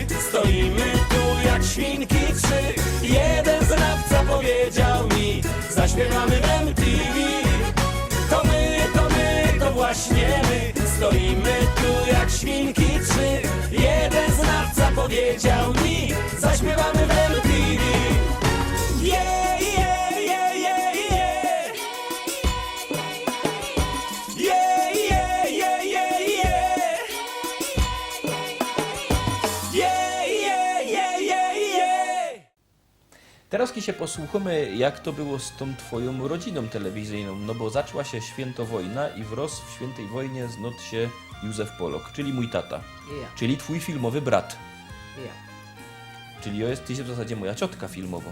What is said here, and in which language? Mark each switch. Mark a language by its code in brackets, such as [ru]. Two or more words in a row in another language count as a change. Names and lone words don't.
[pl] Stoimy tu jak świnki trzy. Jeden znawca powiedział mi, zaśpiewamy w MTV. To my, to właśnie my. Stoimy tu jak świnki trzy. Jeden znawca powiedział mi, zaśpiewamy w MTV. [en] Yeah, yeah, yeah, yeah, yeah. Yeah, yeah, yeah, yeah, yeah. Yeah, yeah, yeah, yeah, yeah. [pl] Teraz się posłuchamy, jak to było z tą twoją rodziną telewizyjną, no bo zaczęła się Świętowojna i wrósł w Świętej Wojnie znot się Józef Polok, czyli mój tata, Ja. czyli twój filmowy brat, Ja. czyli ty w zasadzie moja ciotka filmowo.